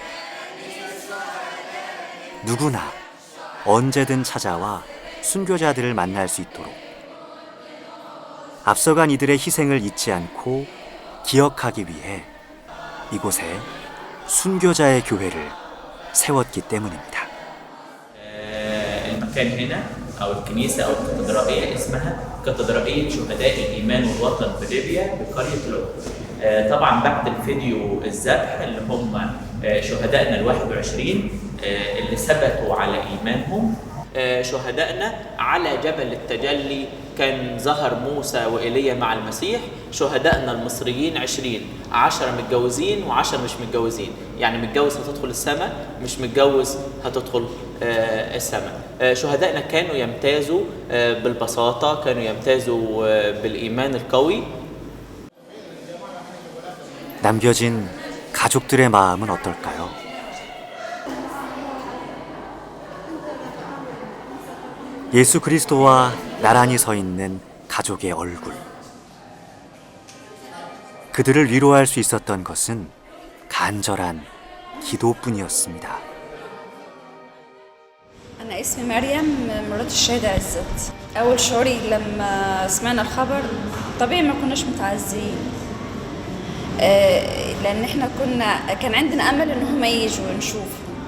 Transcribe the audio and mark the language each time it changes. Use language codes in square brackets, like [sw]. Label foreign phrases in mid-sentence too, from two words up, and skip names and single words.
[ko] 누구나 언제든 찾아와 순교자들을 만날 수 있도록 앞서간 이들의 희생을 잊지 않고 기억하기 위해 이곳에 순교자의 교회를 세웠기 때문입니다. [ar] المكان هنا أو الكنيسة أو الكاتدرائية اسمها كاتدرائية شهداء الإيمان والوطن في ليبيا بقرية لوط. طبعا بعد الفيديو الذبح اللي هم شهدائنا ال21 اللي ثبتوا على إيمانهم. شهدائنا على جبل التجلي كان ظهر موسى وإيليا مع المسيح. شهدائنا المصريين 10 متجوزين و10 مش متجوزين، يعني متجوز هتدخل السماء، مش متجوز هتدخل السماء. شهدائنا كانوا يمتازوا بالبساطة، كانوا يمتازوا بالإيمان القوي. [ko] 남겨진 가족들의 마음은 어떨까요? 예수 그리스도와 나란히 서 있는 가족의 얼굴. 그들을 위로할 수 있었던 것은 간절한 기도뿐이었습니다. [ar] أنا اسمي مريم مرات الشهيد عزت. أول شعوري لما سمعنا الخبر طبيعي ما كناش متعزين، لأن إحنا كان عندنا أمل إن هم يجوا ونشوفهم،